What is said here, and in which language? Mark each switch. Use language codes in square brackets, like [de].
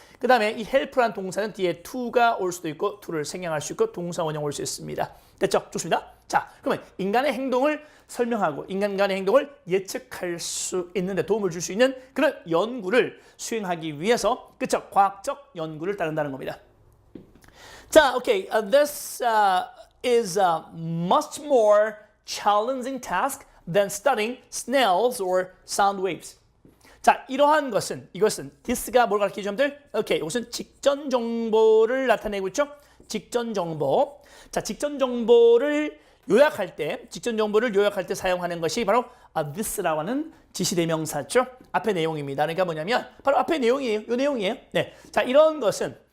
[ko] 그 다음에 이 help라는 동사는 뒤에 to가 올 수도 있고 to를 생략할 수 있고 동사 원형 올 수 있습니다. 됐죠? 좋습니다. 자, 그러면 인간의 행동을 설명하고 인간의 행동을 예측할 수 있는데 도움을 줄 수 있는 그런 연구를 수행하기 위해서, 그쵸? 과학적 연구를 따른다는 겁니다. 자, 오케이. [en] This is a much more challenging task than studying snails or sound waves. [ko] 자, 이러한 이것은 this가 뭘 가르치죠, 여러분들? 오케이, 이것은 직전 정보를 나타내고 있죠. 직전 정보. 자, 직전 정보를 요약할 때 사용하는 것이 바로 this라고 하는 지시대명사죠. 앞에 내용입니다. 그러니까 뭐냐면 바로 앞에 내용이에요. 이 내용이에요. 네. 자, 이런 것은